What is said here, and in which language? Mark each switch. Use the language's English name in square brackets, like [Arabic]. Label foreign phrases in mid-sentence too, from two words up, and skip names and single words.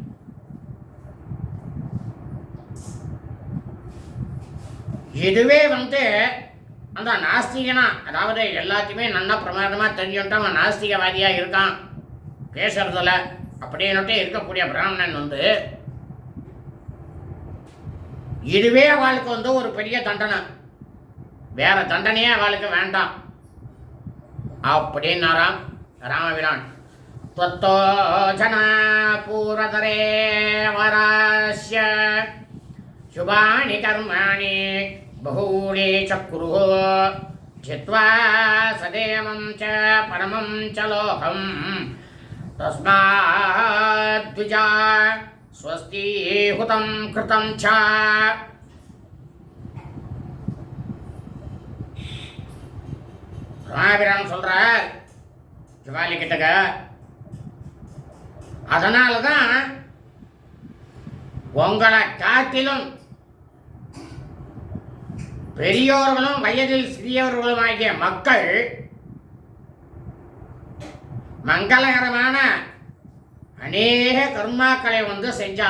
[Tamil] இதுவே அந்த நாஸ்திகனா, அதாவது எல்லாத்தையுமே நல்லா பிரமாதமா தெரிஞ்சுட்டு அவன் நாஸ்திகவாதியா இருக்கான் பேசுறதுல அப்படின்னுட்டு இருக்கக்கூடிய பிராமணன் இதுவே அவளுக்கு ஒரு பெரிய தண்டனை, வேற தண்டனையே அவளுக்கு வேண்டாம் அப்படின்னாராம் ராமபிரான். [Sanskrit] त्वत्तो जना पूर्वतरे वरास्य शुभानि कर्माणि बहूनि चक्रुः जित्वा सदेवं च परमं च लोकं तस्माद्विजा स्वस्ति हुतं कृतं च. [Tamil] ராமபிரான் சொல்றார் ஜவாலி கிட்டக்க, அதனாலதான் உங்களை காட்டிலும் பெரியோர்களும் வயதில் சிறியவர்களும் ஆகிய மக்கள் மங்களகரமான அநேக கர்மாக்களை செஞ்சார்.